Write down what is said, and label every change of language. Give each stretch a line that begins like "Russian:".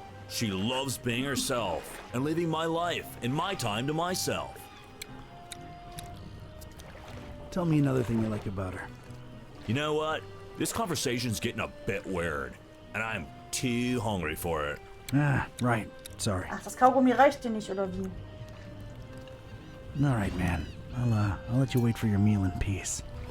English: She loves being herself and living my life and my time to myself. Tell me another thing you like about her. You know what? This conversation's getting a bit weird, and I'm too hungry for it. Ah, right. Sorry.
German: Ach, das Kaugummi reicht dir nicht, oder wie?
English: All right, man. I'll let you wait for your meal in peace.